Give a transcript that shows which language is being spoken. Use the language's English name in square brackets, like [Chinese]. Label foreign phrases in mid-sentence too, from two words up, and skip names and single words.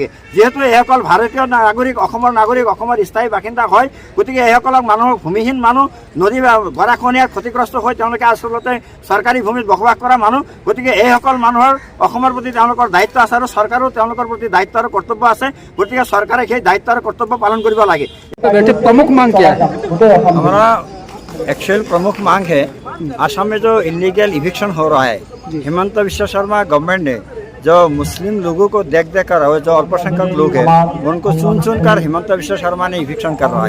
[Assamese] যিহেতু এইসকল ভাৰতীয় নাগৰিক, অসমৰ নাগৰিক, অসমৰ স্থায়ী বাসিন্দা হয়, গতিকে এইসকলক মানুহক ভূমিহীন মানুহ, নদী গৰাখহনীয়াত ক্ষতিগ্ৰস্ত হৈ তেওঁলোকে আচলতে চৰকাৰী ভূমিত বসবাস কৰা মানুহ। গতিকে এইসকল মানুহৰ অসমৰ প্ৰতি তেওঁলোকৰ দায়িত্ব আছে আৰু চৰকাৰেও তেওঁলোকৰ প্ৰতি দায়িত্ব আৰু কৰ্তব্য আছে। গতিকে চৰকাৰে সেই দায়িত্ব আৰু কৰ্তব্য পালন কৰিব লাগে। [Hindi] प्रमुख मांग क्या है? हमारा एक्चुअल प्रमुख मांग है, असम में जो इलीगल इविक्शन हो रहा है, हेमंत विश्व शर्मा गवर्नमेंट ने जो मुस्लिम लोगों को देख कर जो अल्पसंख्यक लोग हैं उनको चुन कर हेमंत विश्व शर्मा ने इविक्शन कर रहा है।